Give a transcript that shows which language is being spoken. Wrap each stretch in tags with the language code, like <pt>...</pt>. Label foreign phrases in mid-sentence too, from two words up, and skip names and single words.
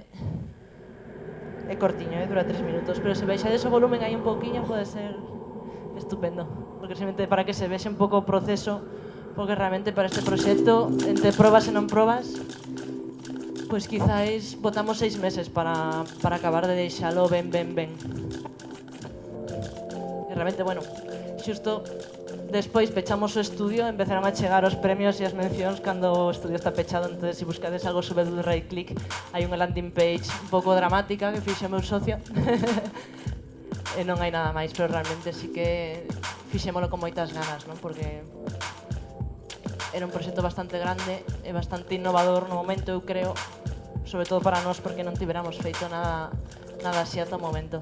<gl>É cortiño, dura 3 minutos, pero se baixades o volumen aí un pouquiño pode ser estupendo, porque simplemente para que se vexe un pouco o proceso, porque realmente para este proxecto, entre probas e non probas, pois quizáis botamos 6 meses para acabar de deixalo ben. E realmente, bueno, xusto despois pechamos o estudio, empezaron a chegar os premios e as mencións cando o estudio está pechado. Entón, se buscades algo sobre do</gl> <en>right click,</en> <gl>hai unha</gl> <en>landing page</en> <gl>un pouco dramática que fixe o meu socio e non hai nada máis, pero realmente sí que fixémolo con moitas ganas, non? Porque era un proxecto bastante grande e bastante innovador no momento, eu creo, sobre todo para nós, porque non tiveramos feito nada así ata o momento.</gl>